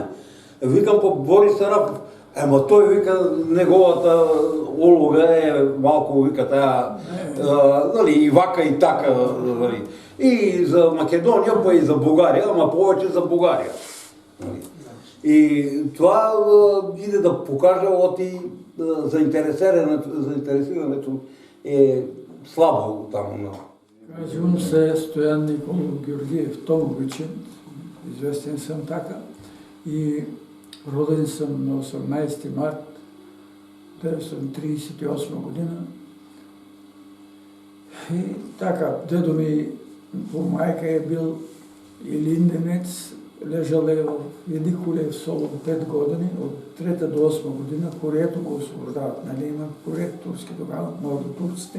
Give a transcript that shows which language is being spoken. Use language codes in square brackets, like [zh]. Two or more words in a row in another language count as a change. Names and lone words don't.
[mk] Викам, па Борис Сарафов, ема той, вика, неговата улога е малко, вика, тая, нали, и вака и така, нали. И за Македонија, па и за Бугарија, ама повече за Бугарија. И това иде да покаже оти заинтересирането е слабо таму. [bg] Казвам се Стоян Николов Георгиев Томовичен, известен съм така, и роден съм на 18 март 1938 година. И така, дедо ми по майка е бил илинденец, лежал е в Едикулев Солон 5 години, от 3 до 8 година, Кореето го освобождават, нали има Корее, турски тогава, може до турците.